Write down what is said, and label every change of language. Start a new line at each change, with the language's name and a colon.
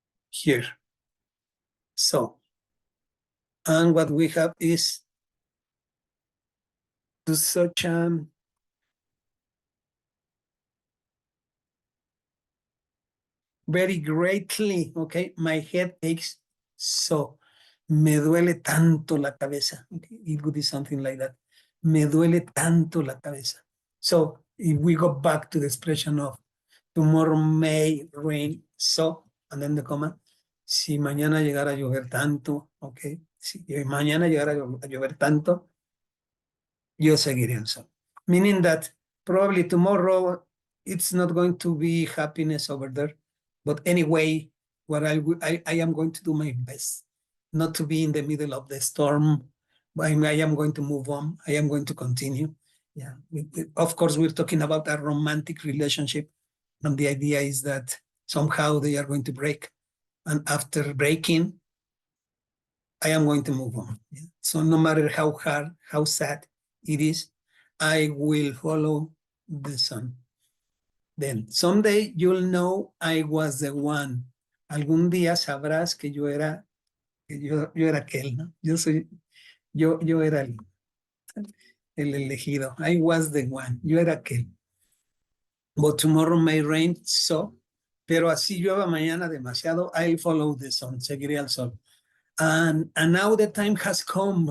English: Here. So, and what we have is to such a very greatly, okay, my head aches so.
Spanish: Me duele tanto la cabeza.
English: Okay? It would be something like that.
Spanish: Me duele tanto la cabeza.
English: So if we go back to the expression of tomorrow may rain so, and then the comma,
Spanish: si mañana llegara a llover tanto, okay, si mañana llegara a llover tanto, yo seguiré el sol.
English: Meaning that probably tomorrow it's not going to be happiness over there, but anyway, what I am going to do my best not to be in the middle of the storm. I am going to move on. I am going to continue. Yeah. Of course, we're talking about a romantic relationship, and the idea is that somehow they are going to break, and after breaking, I am going to move on. Yeah. So no matter how hard, how sad it is, I will follow the sun. Then someday you'll know I was the one.
Spanish: Algún día sabrás que yo era aquel, ¿no? Yo era el elegido.
English: I was the one.
Spanish: Yo era aquel.
English: But tomorrow may rain, so,
Spanish: pero así llueva mañana demasiado,
English: I'll follow the sun.
Spanish: Seguiré al sol.
English: And now the time has come.